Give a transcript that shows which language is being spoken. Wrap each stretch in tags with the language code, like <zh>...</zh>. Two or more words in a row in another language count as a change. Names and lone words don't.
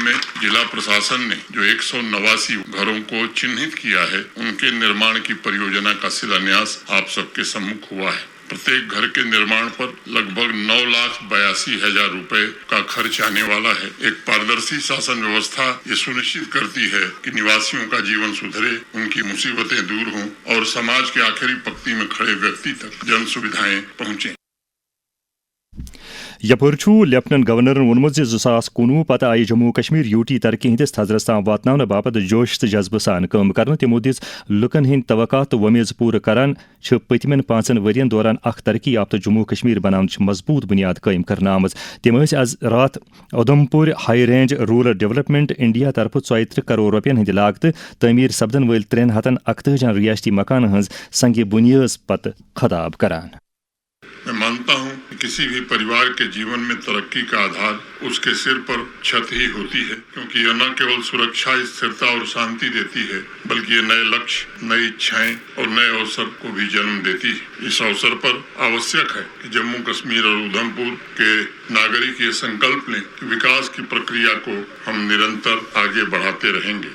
<hi>में ज़िला प्रशासन ने जो 189 घरों को चिन्हित किया है उन के निर्माण की परियोजना का शिलान्यास आप सब के सम्मुख हुआ है प्रत्येक घर के निर्माण पर लग भग 9,82,000 रुपये का ख़र्च आने वाला है एक पारदर्शी शासन व्यवस्था यह सुनिश्चित करती है कि निवासियों का जीवन सुधरे उन की मुसीबतें दूर हों और समाज के आख़िरी पंक्ति में खड़े व्यक्ति तक जन सुविधाएँ पहुँचें</hi> <ks>یپر لیفٹنٹ گورنرن وونمت 2019 پتہ آئی جموں کشمیر یوٹی ترقی ہندس تھزرس تام واتناؤن باپت جوش تو جذبہ سان کام کرنے. تمو دِژ لکن ہند توقعات تو ومیز پور کران پتمن 5 ورین دوران اخ ترقی یافتہ جموں کشمیر بنان مضبوط بنیاد قائم کرنے آمز. تم آز رات ادھمپور ہائی رینج رورل ڈیولپمنٹ انڈیا طرف 34 کروڑ روپین ہند لاگت تعمیر سپدن ول 341 ریاستی مکان ہز سنگ بنیاد پتہ خطاب کران.</ks> <hi>मैं मानता हूँ कि किसी भी परिवार के जीवन में तरक़्क़ी का आधार उस के सर पर छत ही होती है, क्योंकि यह न केवल सुरक्षा, स्थिरता और शांति देती है बल्कि यह नए लक्ष्य, नई इच्छाएँ और नए अवसर को भी जन्म देती है. इस अवसर पर आवश्यक है कि जम्मू कश्मीर और उधम पुर के नागरिक यह संकल्प लें कि विकास की प्रक्रिया को हम निरंतर आगे बढ़ाते रहें गे.</hi>